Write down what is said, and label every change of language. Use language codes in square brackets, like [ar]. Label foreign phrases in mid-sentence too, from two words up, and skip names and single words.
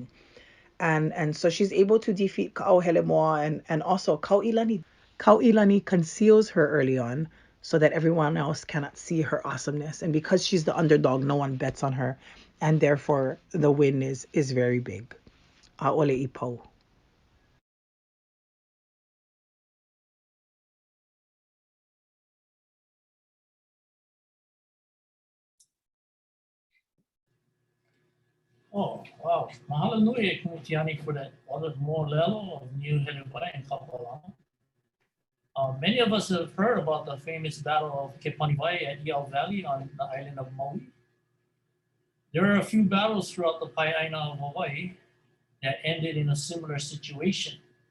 [en] And so she's able to defeat Ka'auhelemoa, and also Kau'ilani. Kau'ilani conceals her early on so that everyone else cannot see her awesomeness. And because she's the underdog, no one bets on her, and therefore the win is very big. [haw] A'ole I Pau. [en] Oh, wow. [haw] Mahalo nui e kumutiani [en] for that other more lelo of Niuhelewai and Kapalama. Many of us have heard about the famous battle of Kepaniwai at Iao Valley on the island of Maui. There are a few battles throughout the Pai'aina of Hawaii that ended in a similar situation.